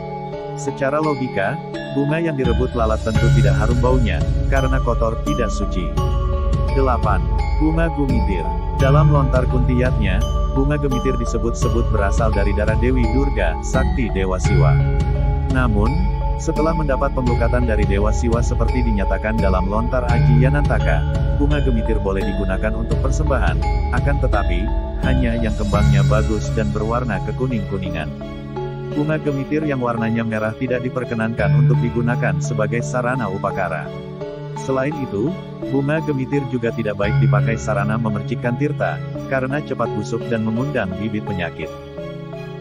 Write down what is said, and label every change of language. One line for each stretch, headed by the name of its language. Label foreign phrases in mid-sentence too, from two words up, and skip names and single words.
Indonesian: Secara logika, bunga yang direbut lalat tentu tidak harum baunya, karena kotor tidak suci. 8. Bunga gumitir. Dalam lontar kuntiyatnya, bunga gemitir disebut-sebut berasal dari darah Dewi Durga, sakti Dewa Siwa. Namun, setelah mendapat penglukatan dari Dewa Siwa seperti dinyatakan dalam lontar Aji Yanantaka, bunga gemitir boleh digunakan untuk persembahan, akan tetapi, hanya yang kembangnya bagus dan berwarna kekuning-kuningan. Bunga gemitir yang warnanya merah tidak diperkenankan untuk digunakan sebagai sarana upakara. Selain itu, bunga gemitir juga tidak baik dipakai sarana memercikkan tirta, karena cepat busuk dan mengundang bibit penyakit.